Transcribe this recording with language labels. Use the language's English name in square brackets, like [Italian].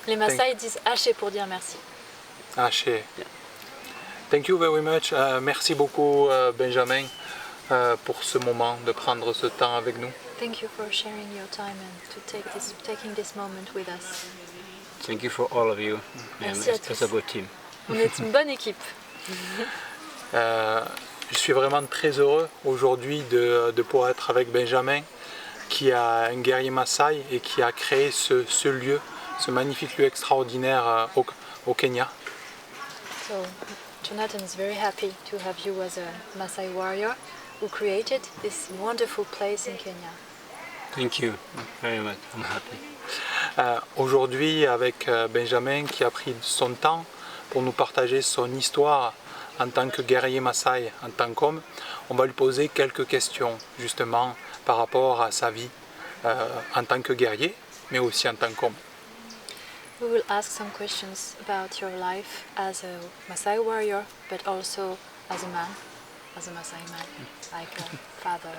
[French] Les Maasai disent haché pour dire merci. [Masai] Haché. [English] Yeah. Thank you very much. [French] Merci beaucoup, Benjamin, pour ce moment, de prendre ce temps avec nous. [English] Thank you for sharing your time and to taking this moment with us. Thank you for all of you. [French] Merci à [English] It's [French] tous. [English] a good team. [French] On est une bonne équipe. Je suis vraiment très heureux aujourd'hui de pouvoir être avec Benjamin, qui est un guerrier Maasai et qui a créé ce lieu, ce magnifique lieu extraordinaire au Kenya. [English] So, Jonathan is very happy to have you as a Maasai warrior who created this wonderful place in Kenya. Thank you very much. I'm happy. [French] Aujourd'hui, avec Benjamin, qui a pris son temps pour nous partager son histoire en tant que guerrier Maasai, en tant qu'homme, on va lui poser quelques questions justement par rapport à sa vie en tant que guerrier, mais aussi en tant qu'homme. [English] We will ask some questions about your life as a Maasai warrior, but also as a man, as a Maasai man, like a father.